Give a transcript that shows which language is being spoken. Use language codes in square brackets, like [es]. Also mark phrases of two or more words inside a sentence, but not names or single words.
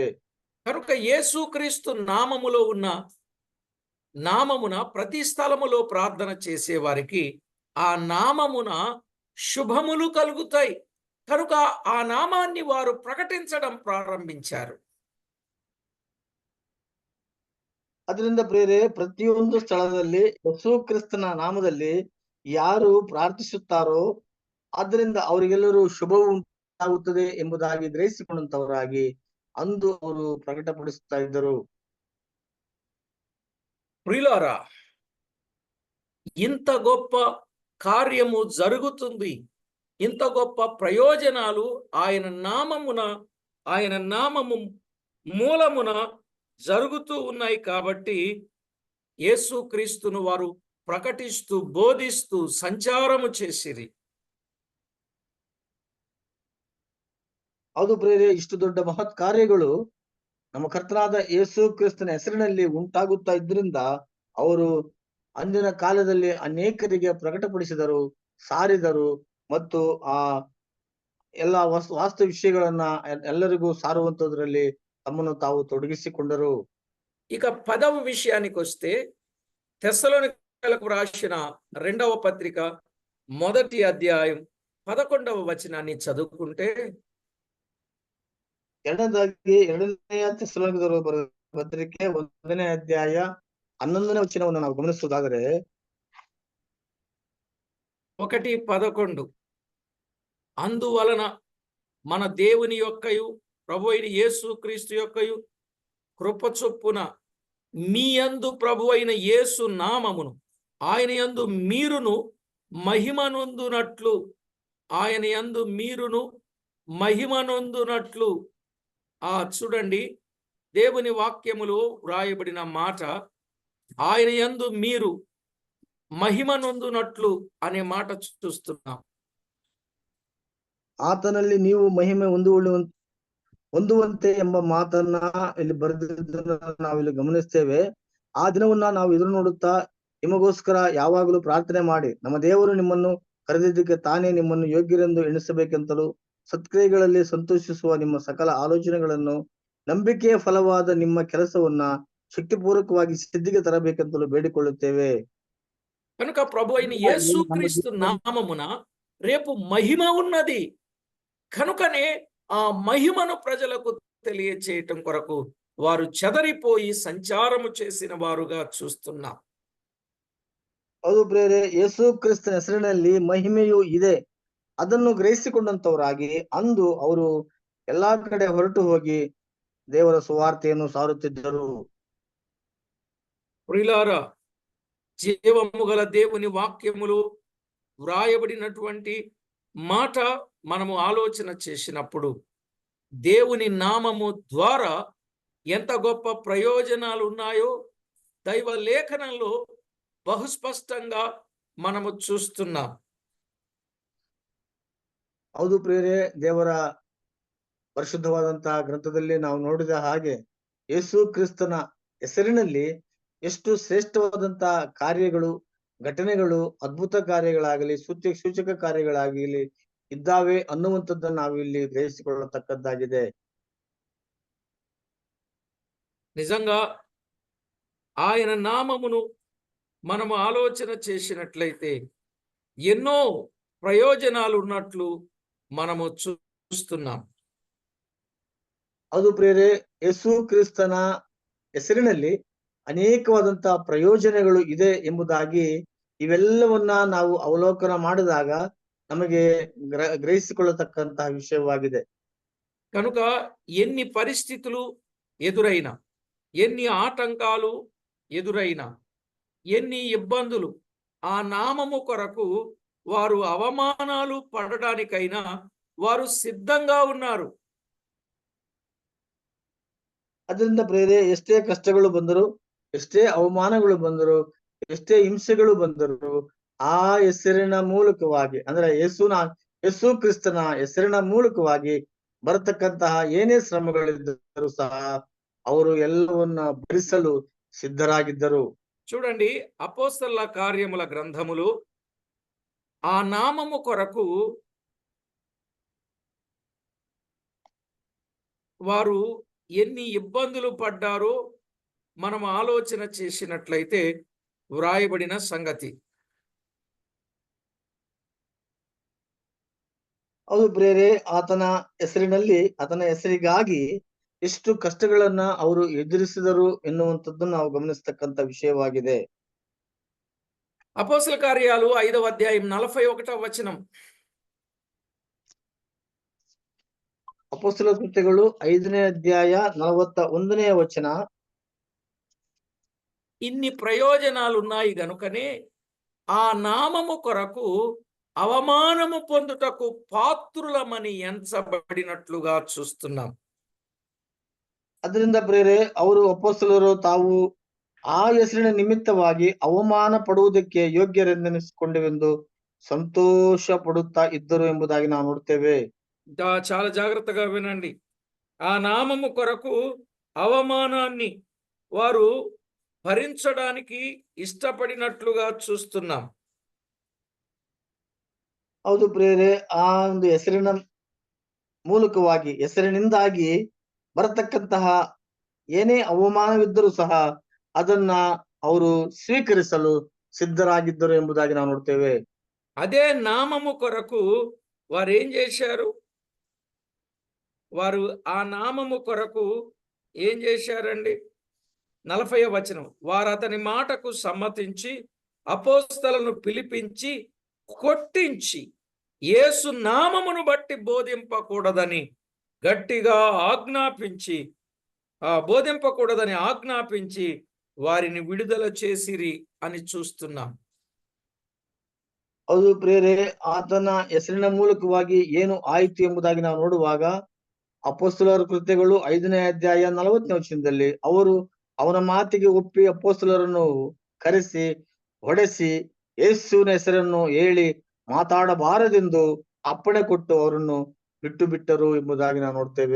[te] కనుక యేసు క్రీస్తు నామములో ఉన్న నామమున ప్రతి స్థలములో ప్రార్థన చేసే వారికి ఆ నామమున శుభములు కలుగుతాయి. కనుక ఆ నామాన్ని వారు ప్రకటించడం ప్రారంభించారు. [kn] ಅದರಿಂದ ಪ್ರಿಯರೇ, ಪ್ರತಿಯೊಂದು ಸ್ಥಳದಲ್ಲಿ ಯೇಸು ಕ್ರಿಸ್ತನ ನಾಮದಲ್ಲಿ ಯಾರು ಪ್ರಾರ್ಥಿಸುತ್ತಾರೋ ಆದ್ದರಿಂದ ಅವರಿಗೆಲ್ಲರೂ ಶುಭವು ಉಂಟಾಗುತ್ತದೆ ಎಂಬುದಾಗಿ ಗ್ರಹಿಸಿಕೊಂಡಂತವರಾಗಿ ಅಂದು ಅವರು ಪ್ರಕಟಪಡಿಸುತ್ತಾ ಇದ್ದರು. [te] ప్రియులారా, ఇంత గొప్ప కార్యము జరుగుతుంది, ఇంత గొప్ప ప్రయోజనాలు ఆయన నామము మూలమున జరుగుతూ ఉన్నాయి. కాబట్టి యేసుక్రీస్తును వారు ప్రకటిస్తూ బోధిస్తూ సంచారము చేసిరి. [kn] ಹೌದು ಪ್ರಿಯರೇ, ಇಷ್ಟು ದೊಡ್ಡ ಮಹತ್ ಕಾರ್ಯಗಳು ನಮ್ಮ ಕರ್ತನಾದ ಯೇಸು ಕ್ರಿಸ್ತನ ಹೆಸರಿನಲ್ಲಿ ಉಂಟಾಗುತ್ತಾ ಇದ್ರಿಂದ ಅವರು ಅಂದಿನ ಕಾಲದಲ್ಲಿ ಅನೇಕರಿಗೆ ಪ್ರಕಟಪಡಿಸಿದರು, ಸಾರಿದರು ಮತ್ತು ಆ ಎಲ್ಲ ವಾಸ್ತು ವಿಷಯಗಳನ್ನ ಎಲ್ಲರಿಗೂ ಸಾರುವಂತದ್ರಲ್ಲಿ ತಮ್ಮನ್ನು ತಾವು ತೊಡಗಿಸಿಕೊಂಡರು. [te] ఇక 10వ విషయానికి వస్తే, తెస్సలోనికలకు రాసిన 2వ పత్రిక 1వ అధ్యాయం 11వ వచనాన్ని చదువుకుంటే, [kn] ಎರಡನೆಯ ತೆಸ್ಸಲೋನಿಕದವರ ಪತ್ರಿಕೆ 1ನೇ ಅಧ್ಯಾಯ 11ನೇ ವಚನವನ್ನು ನಾವು ಗಮನಿಸುವುದಾದರೆ, [te] 1:11 అందువలన మన దేవుని యొక్కయు ప్రభు అయిన యేసు క్రీస్తు యొక్కయు కృప చొప్పున మీ యందు ప్రభు అయిన యేసు నామమును ఆయన యందు మీరును మహిమనొందునట్లు చూడండి, దేవుని వాక్యములో వ్రాయబడిన మాట ఆయన యందు మీరు మహిమనొందునట్లు అనే మాట చూస్తున్నాం. [kn] ಆತನಲ್ಲಿ ನೀವು ಮಹಿಮೆ ಹೊಂದುವಂತೆ ಎಂಬ ಮಾತನ್ನ ಇಲ್ಲಿ ಬರೆದಿದ್ದನ್ನು ನಾವಿಲ್ಲಿ ಗಮನಿಸ್ತೇವೆ. ಆ ದಿನವನ್ನ ನಾವು ಎದುರು ನೋಡುತ್ತಾ ನಿಮಗೋಸ್ಕರ ಯಾವಾಗಲೂ ಪ್ರಾರ್ಥನೆ ಮಾಡಿ ನಮ್ಮ ದೇವರು ನಿಮ್ಮನ್ನು ಕರೆದಿದ್ದಕ್ಕೆ ತಾನೇ ನಿಮ್ಮನ್ನು ಯೋಗ್ಯರೆಂದು ಎಣಿಸಬೇಕೆಂತಲೂ ಸತ್ಕ್ರಿಯೆಗಳಲ್ಲಿ ಸಂತೋಷಿಸುವ ನಿಮ್ಮ ಸಕಲ ಆಲೋಚನೆಗಳನ್ನು ನಂಬಿಕೆಯ ಫಲವಾದ ನಿಮ್ಮ ಕೆಲಸವನ್ನ ಶಕ್ತಿಪೂರ್ವಕವಾಗಿ ಸಿದ್ಧಿಗೆ ತರಬೇಕೆಂತಲೂ ಬೇಡಿಕೊಳ್ಳುತ್ತೇವೆ. [te] కనుక ప్రభు అయిన యేసుక్రీస్తు నామమున రేపు మహిమ ఉన్నది. కనుకనే ఆ మహిమను ప్రజలకు తెలియచేయటం కొరకు వారు చెదరిపోయి సంచారము చేసిన వారుగా చూస్తున్నాం. [kn] ಹೌದು ಪ್ರಿಯರೇ, ಯೇಸು ಕ್ರಿಸ್ತನ ಹೆಸರಿನಲ್ಲಿ ಮಹಿಮೆಯು ಇದೆ. ಅದನ್ನು ಗ್ರಹಿಸಿಕೊಂಡಂತವರಾಗಿ ಅಂದು ಅವರು ಎಲ್ಲಾ ಕಡೆ ಹೊರಟು ಹೋಗಿ ದೇವರ ಸುವಾರ್ತೆಯನ್ನು ಸಾರುತ್ತಿದ್ದರು. [te] ప్రియులారా, జీవము గల దేవుని వాక్యములు వ్రాయబడినటువంటి మాట మనము ఆలోచన చేసినప్పుడు దేవుని నామము ద్వారా ఎంత గొప్ప ప్రయోజనాలు ఉన్నాయో దైవ లేఖనంలో బహుస్పష్టంగా మనము చూస్తున్నాం. [kn] ಹೌದು ಪ್ರಿಯರೇ, ದೇವರ ಪರಿಶುದ್ಧವಾದಂತಹ ಗ್ರಂಥದಲ್ಲಿ ನಾವು ನೋಡಿದ ಹಾಗೆ ಯೇಸು ಕ್ರಿಸ್ತನ ಹೆಸರಿನಲ್ಲಿ ಎಷ್ಟು ಶ್ರೇಷ್ಠವಾದಂತಹ ಕಾರ್ಯಗಳು, ಘಟನೆಗಳು, ಅದ್ಭುತ ಕಾರ್ಯಗಳಾಗಲಿ, ಸೂಚಕ ಕಾರ್ಯಗಳಾಗಲಿ ಇದ್ದಾವೆ ಅನ್ನುವಂಥದ್ದನ್ನು ನಾವು ಇಲ್ಲಿ ಗ್ರಹಿಸಿಕೊಳ್ಳತಕ್ಕದ್ದಾಗಿದೆ. [te] నిజంగా ఆయన నామమును మనము ఆలోచన చేసినట్లయితే ఎన్నో ప్రయోజనాలు ఉన్నట్లు మనము చూస్తున్నాం. [kn] ಹೌದು ಪ್ರಿಯರೇ, ಯೇಸು ಕ್ರಿಸ್ತನ ಹೆಸರಿನಲ್ಲಿ ಅನೇಕವಾದಂತಹ ಪ್ರಯೋಜನಗಳು ಇದೆ ಎಂಬುದಾಗಿ ಇವೆಲ್ಲವನ್ನ ನಾವು ಅವಲೋಕನ ಮಾಡಿದಾಗ ನಮಗೆ ಗ್ರಹಿಸಿಕೊಳ್ಳತಕ್ಕಂತಹ ವಿಷಯವಾಗಿದೆ. [te] కనుక ఎన్ని పరిస్థితులు ఎదురైనా, ఎన్ని ఆటంకాలు ఎదురైనా, ఎన్ని ఇబ్బందులు, ఆ నామము కొరకు వారు అవమానాలు పడడానికైనా వారు సిద్ధంగా ఉన్నారు. [kn] ಅದರಿಂದ ಪ್ರಿಯರೇ, ಎಷ್ಟೇ ಕಷ್ಟಗಳು ಬಂದರು, ಎಷ್ಟೇ ಅವಮಾನಗಳು ಬಂದರು, ಎಷ್ಟೇ ಹಿಂಸೆಗಳು ಬಂದರು, ಆ ಹೆಸರಿನ ಮೂಲಕವಾಗಿ ಅಂದ್ರೆ ಯೇಸು ಕ್ರಿಸ್ತನ ಹೆಸರಿನ ಮೂಲಕವಾಗಿ ಬರತಕ್ಕಂತಹ ಏನೇ ಶ್ರಮಗಳಿದ್ದರೂ ಸಹ ಅವರು ಎಲ್ಲವನ್ನ ಭರಿಸಲು ಸಿದ್ಧರಾಗಿದ್ದರು. [te] చూడండి, అపోస్తలుల కార్యముల గ్రంథములు ఆ నామము కొరకు వారు ఎన్ని ఇబ్బందులు పడ్డారో మనం ఆలోచన చేసినట్లయితే వ్రాయబడిన సంగతి. [kn] ಹೌದು ಪ್ರಿಯರೇ, ಆತನ ಹೆಸರಿನಲ್ಲಿ, ಆತನ ಹೆಸರಿಗಾಗಿ ಎಷ್ಟು ಕಷ್ಟಗಳನ್ನ ಅವರು ಎದುರಿಸಿದರು ಎನ್ನುವಂಥದ್ದು ನಾವು ಗಮನಿಸ್ತಕ್ಕಂಥ ವಿಷಯವಾಗಿದೆ. [te] అపోస్తల కార్యాలు 5వ అధ్యాయం 41వ వచనం. [kn] ಅಪೊಸ್ತಲ ಕೃತ್ಯಗಳು 5ನೇ ಅಧ್ಯಾಯ 41ನೇ ವಚನ. [te] ఇన్ని ప్రయోజనాలు ఉన్నాయి గనుకనే ఆ నామము కొరకు అవమానము పొందుటకు పాత్రులమని ఎంచబడినట్లుగా చూస్తున్నాం. [kn] ಅದರಿಂದ ಪ್ರಿಯರೇ, ಅವರು ಅಪೊಸ್ತಲರು ತಾವು ಆ ಹೆಸರಿನ ನಿಮಿತ್ತವಾಗಿ ಅವಮಾನ ಪಡುವುದಕ್ಕೆ ಯೋಗ್ಯರೆಂದೆನಿಸಿಕೊಂಡೆವೆಂದು ಸಂತೋಷ ಪಡುತ್ತಾ ಇದ್ದರು ಎಂಬುದಾಗಿ ನಾವು ನೋಡ್ತೇವೆ. [te] చాలా జాగ్రత్తగా వినండి. ఆ నామము కొరకు అవమానాన్ని వారు భరించడానికి ఇష్టపడినట్లుగా చూస్తున్నాం. [kn] ಹೌದು ಪ್ರಿಯರೇ, ಆ ಒಂದು ಹೆಸರಿನ ಮೂಲಕವಾಗಿ, ಹೆಸರಿನಿಂದಾಗಿ ಬರತಕ್ಕಂತಹ ಏನೇ ಅವಮಾನವಿದ್ದರೂ ಸಹ ಅದನ್ನ ಅವರು ಸ್ವೀಕರಿಸಲು ಸಿದ್ಧರಾಗಿದ್ದರು ಎಂಬುದಾಗಿ ನಾವು ನೋಡ್ತೇವೆ. [te] అదే నామము కొరకు వారు ఏం చేశారు? వారు ఆ నామము కొరకు ఏం చేశారండి? 40వ వచనం. వారు అతని మాటకు సమ్మతించి అపోస్తలను పిలిపించి కొట్టించి యేసు నామమును బట్టి బోధింపకూడదని గట్టిగా ఆజ్ఞాపించి వారిని విడుదల చేసిరి అని చూస్తున్నాం. [kn] ಹೌದು ಪ್ರಿಯರೇ, ಆತನ ಹೆಸರಿನ ಮೂಲಕವಾಗಿ ಏನು ಆಯಿತು ಎಂಬುದಾಗಿ ನಾವು ನೋಡುವಾಗ ಅಪೊಸ್ತಲರ ಕೃತ್ಯಗಳು 5ನೇ ಅಧ್ಯಾಯ 40ನೇ ವಚನದಲ್ಲಿ ಅವರು ಅವನ ಮಾತಿಗೆ ಒಪ್ಪಿ ಅಪೊಸ್ತಲರನ್ನು ಕರೆಸಿ ಹೊಡೆಸಿ ಯೇಸುವಿನ ಹೆಸರನ್ನು ಹೇಳಿ ಮಾತಾಡಬಾರದೆಂದು ಅಪ್ಪಣೆ ಕೊಟ್ಟು ಅವರನ್ನು ಬಿಟ್ಟರು ಎಂಬುದಾಗಿ ನಾವು ನೋಡ್ತೇವೆ.